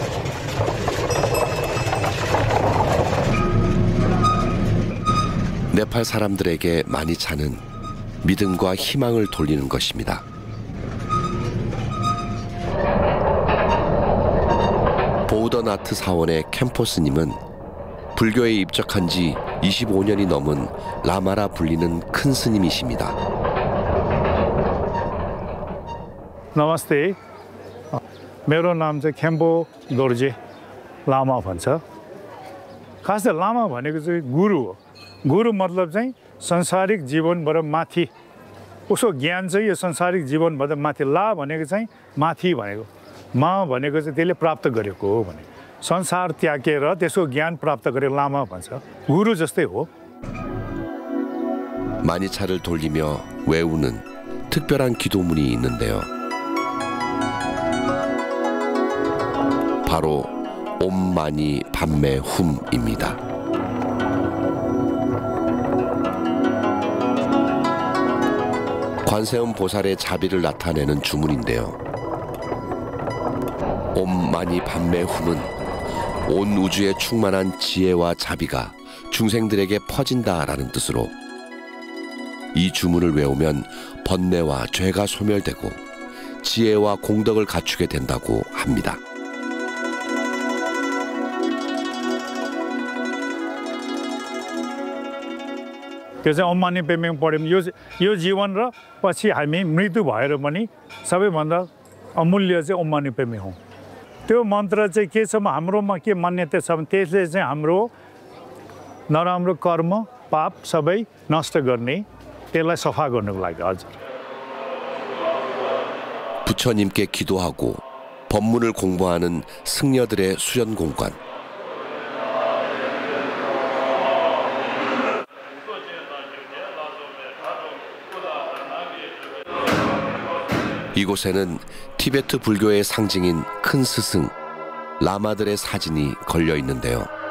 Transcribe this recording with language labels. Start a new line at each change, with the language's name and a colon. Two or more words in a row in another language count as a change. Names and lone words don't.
Korean: 네팔 사람들에게 마니차는 믿음과 희망을 돌리는 것입니다. 보우더나트 사원의 캠포스님은 불교에 입적한 지 25년이 넘은 라마라 불리는 큰 스님이십니다.
Nepali: नमस्ते मेरो नाम चाहिँ खेम्पो दोर्जे लामा भन्छ खास चाहिँ लामा भनेको चाहिँ गुरु हो गुरु मतलब चाहिँ संसारिक जीवनबाट माथि उसको ज्ञान चाहिँ यो संसारिक जीवनबाट माथि ला भनेको चाहिँ माथि भनेको मा भनेको चाहिँ त्यसले प्राप्त गरेको हो भने संसार त्यागेर त्यसको ज्ञान प्राप्त गरे लामा भन्छ गुरु जस्तै हो
Korean: 마니차를 돌리며 외우는 특별한 기도문이 있는데요. 바로 옴마니 밤매 훔입니다. 관세음 보살의 자비를 나타내는 주문인데요. 옴마니 밤매 훔은 온 우주에 충만한 지혜와 자비가 중생들에게 퍼진다라는 뜻으로 이 주문을 외우면 번뇌와 죄가 소멸되고 지혜와 공덕을 갖추게 된다고 합니다.
Nepali: त्यसै ओम माने पेमेङ पढ्यौँ यो जीवन र पछि हामी मृत्यु भएर पनि सबैभन्दा अमूल्य चाहिँ ओम माने पेमेङ हो। त्यो मन्त्र चाहिँ के छ हाम्रोमा के मान्यता छ भने त्यसले चाहिँ हाम्रो नराम्रो कर्म पाप सबै नष्ट गर्ने त्यसलाई सफा गर्नुको लागि हजुर।
Korean: 부처님께 기도하고 법문을 공부하는 승려들의 수련 공간. 이곳에는 티베트 불교의 상징인 큰 스승, 라마들의 사진이 걸려 있는데요.